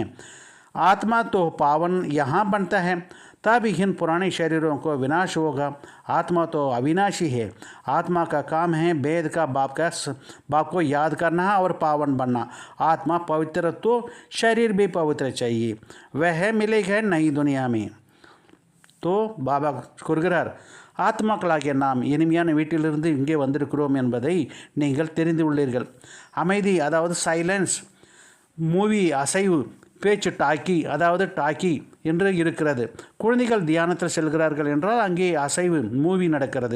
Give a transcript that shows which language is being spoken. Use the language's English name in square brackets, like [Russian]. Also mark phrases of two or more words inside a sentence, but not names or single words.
[Hindi] आत्मा तो पावन यहाँ बनता है, तब इन पुराने शरीरों को विनाश होगा। आत्मा तो अविनाशी है। आत्मा का काम है वेद का बाप को याद करना और पावन बनना। आत्मा पवित्र तो शरीर भी पवित्र चाहिए, वह मिलेगा नई दुनिया में। [Tamil] तो பாபா கூறுகிறார், ஆத்மாக்களாகிய நாம் இனிமையான வீட்டிலிருந்து இங்கே வந்திருக்கிறோம் என்பதை நீங்கள் தெரிந்து உள்ளீர்கள். அமைதி, அதாவது சைலன்ஸ், மூவி அசைவு, பேச்சு டாக்கி, அதாவது டாக்கி என்று இருக்கிறது. குழந்தைகள் தியானத்தில் செல்கிறார்கள் என்றால் அங்கே அசைவு, மூவி நடக்கிறது.